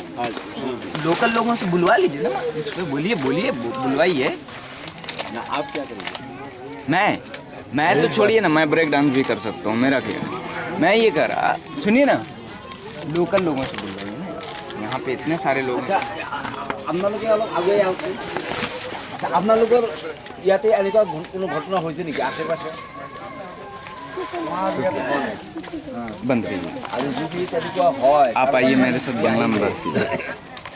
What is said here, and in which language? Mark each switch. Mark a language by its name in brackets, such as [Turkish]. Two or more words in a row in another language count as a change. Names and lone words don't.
[Hindi] लोकल लोगों से बुलवा लीजिए ना, उस पर बोलिए बुलवाइए ना। आप क्या करेंगे? मैं तो छोड़िए ना, मैं [English] break dance [Hindi] भी कर सकता हूँ। मेरा क्या, मैं ये कर रहा, सुनिए ना, लोकल लोगों से बुलवाइए ना, यहाँ पे इतने सारे लोग। [Assamese] আচ্ছা আপোনালোকে অলপ আগুৱাই আহকচোন। আচ্ছা আপোনালোকৰ ইয়াতে এনেকুৱা কোনো ঘটনা হৈছে নেকি আশে-পাশে? [Hindi] बंद कीजिए। [Assamese] আৰু যদি তেনেকুৱা হয়, [Hindi] आप आइए मेरे साथ बंगला में बात कीजिए।